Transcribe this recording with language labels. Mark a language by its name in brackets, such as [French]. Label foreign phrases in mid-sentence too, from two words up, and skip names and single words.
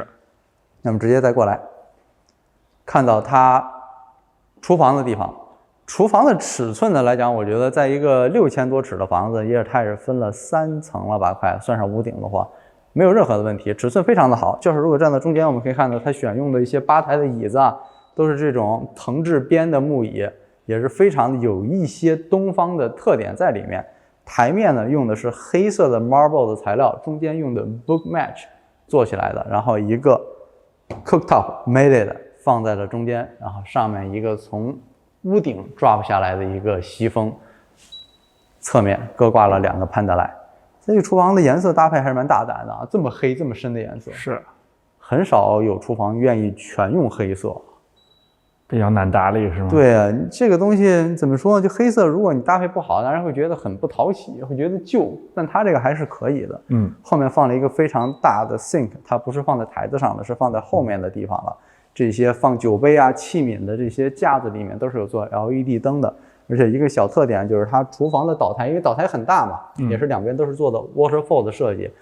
[Chinese] 那麼直接再過來，看到它廚房的地方，廚房的尺寸呢來講，我覺得在一個6000多尺的房子，它也是分了3層了吧，快算上屋頂的話，沒有任何的問題，尺寸非常的好。就是如果站在中間，我們可以看到它選用的一些吧台的椅子啊，都是這種藤製邊的木椅。也是非常的有一些東方的特點在裡面。台面呢用的是黑色的 marble 的材料，中間用的 [English] book match [Chinese] 做起來的，然後一個 [English] cooktop mated [Chinese] 放在了中間，然後上面一個從屋頂 drop 下來的一個西風，側面各掛了2個潘德萊。這個廚房的顏色搭配還是蠻大膽的啊，這麼黑這麼深的顏色，是很少有廚房願意全用黑色。比較難打理是嗎？對啊，這個東西怎麼說呢？就黑色，如果你搭配不好，當然會覺得很不討喜，會覺得舊。但它這個還是可以的。後面放了一個非常大的 sink， 它不是放在台子上的，是放在後面的地方了。這些放酒杯啊、器皿的這些架子裡面都是有做 LED 燈的。而且一個小特點就是它廚房的島台，因為島台很大嘛，也是兩邊都是做的 waterfall 的設計。